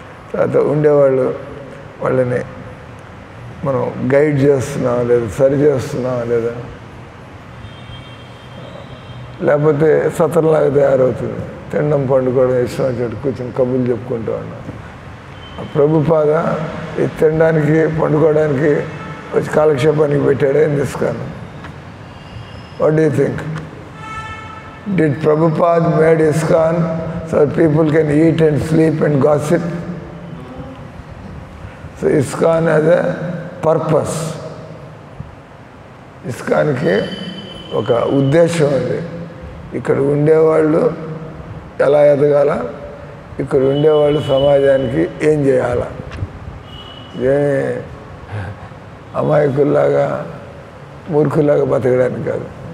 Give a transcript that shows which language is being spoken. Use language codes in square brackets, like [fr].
[te] తర్వాత ఉండేవాళ్ళు, వాళ్ళని మనం గైడ్ చేస్తున్నామా లేదా, సరి చేస్తున్నామా లేదా, లేకపోతే సతరంలాగా తయారవుతుంది. తినడం, పండుకోవడం, ఇష్టం వచ్చేట్టు కూర్చొని కబుర్లు చెప్పుకుంటూ ఉన్నాం. ప్రభుపాద ఈ తినడానికి, పండుకోవడానికి వచ్చి కాలక్షేపానికి పెట్టాడే అని తీసుకున్నాను. [en] What do you think? Did Prabhupada made ISKCON so that people can eat and sleep and gossip? So ISKCON has a purpose. ISKCON ki [te] ఒక ఉద్దేశం ఉంది. ఇక్కడ ఉండేవాళ్ళు ఎలా ఎదగాల, ఇక్కడ ఉండేవాళ్ళు సమాజానికి ఏం చేయాలా, ఏమి అమాయకుల్లాగా మూర్ఖుల్లాగా బతకడానికి కాదు.